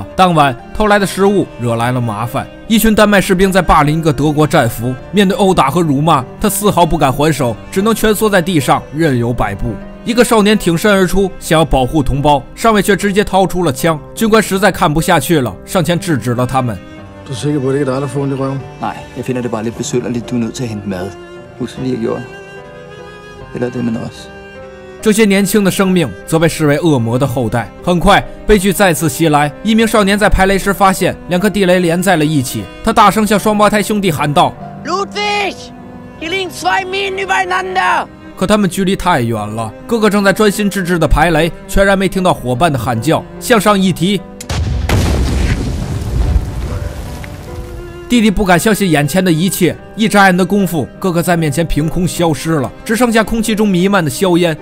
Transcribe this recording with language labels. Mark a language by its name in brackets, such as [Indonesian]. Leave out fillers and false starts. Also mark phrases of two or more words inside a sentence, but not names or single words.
[Chinese] 当晚偷来的食物惹来了麻烦。一群丹麦士兵在霸凌一个德国战俘，面对殴打和辱骂，他丝毫不敢还手，只能蜷缩在地上，任由摆布。一个少年挺身而出，想要保护同胞，上尉却直接掏出了枪。军官实在看不下去了，上前制止了他们。 [Danish] Du er sikker på, det ikke er dig, der får ondt i røven? Nej, jeg finder det bare lidt besynderligt, du er nødt til at hente mad. Husk lige at gjorde. Eller det med os. [Chinese] 这些年轻的生命则被视为恶魔的后代。很快，悲剧再次袭来。一名少年在排雷时发现2颗地雷连在了一起，他大声向双胞胎兄弟喊道 [German] ：“Ludwig, hier liegen 2 Minen übereinander。” [Chinese] 可他们距离太远了，哥哥正在专心致志的排雷，全然没听到伙伴的喊叫。向上一提，弟弟不敢相信眼前的一切，一眨眼的功夫，哥哥在面前凭空消失了，只剩下空气中弥漫的硝烟。